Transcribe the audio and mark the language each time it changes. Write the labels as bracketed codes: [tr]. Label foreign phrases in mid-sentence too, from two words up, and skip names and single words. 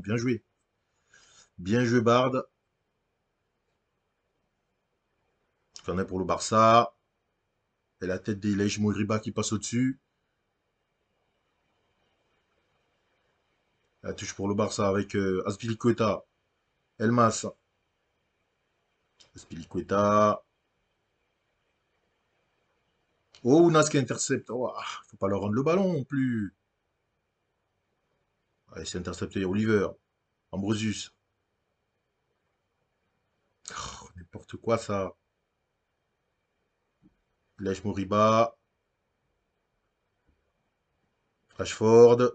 [fr] Bien joué. Bien joué, Bard. J'en ai pour le Barça. Et la tête d'Ilej Moriba qui passe au-dessus. La touche pour le Barça avec Azpilicueta. Elmas. Azpilicueta. Oh, Ounas qui intercepte. Oh, faut pas leur rendre le ballon non plus. Allez, c'est intercepté. Oliver. Ambrosius. Oh, n'importe quoi ça. Ilej Moriba. Rashford.